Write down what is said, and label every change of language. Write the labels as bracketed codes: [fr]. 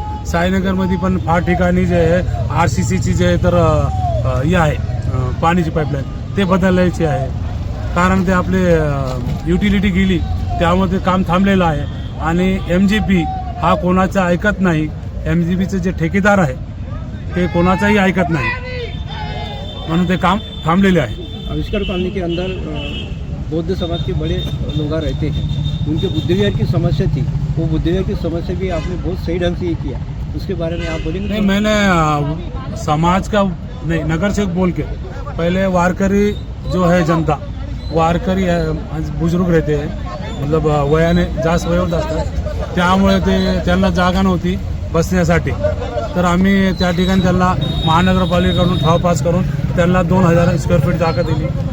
[mr] साईनगरमध्ये पण फार ठिकाणी जे आहे RCCची जे तर ही आहे पाण्याची पाईपलाईन ते बदलायची आहे, कारण ते आपले युटिलिटी गेली त्यामुळे ते काम थांबलेलं आहे। आणि MGP हा कोणाचं ऐकत नाही, MGPचे जे ठेकेदार आहे ते कोणाचाही ऐकत नाही, म्हणून ते काम थांबलेले आहे। [hi] आविष्कार कॉलोनी के अंदर बौद्ध समाज के बड़े लोग रहते हैं, उनके बुद्ध विहार की समस्या थी, वो बुद्ध विहार की समस्या भी आपने बहुत सही ढंग से ये किया, उसके बारे में आप बोलेंगे? नहीं, मैंने समाज का नहीं, नगर सेवक बोल के पहले वारकरी जो है जनता, वारकरी बुजुर्ग रहते हैं, [mr] मतलब वयाने जास्त वयोवृद्ध असतात, त्यामुळे त्यांना जागा नव्हती बसण्यासाठी, तर आम्ही त्या ठिकाणी त्यांना महानगरपालिकेकडून ठराव पास करून त्यांना 2000 स्क्वेअर फीट जागा दिली।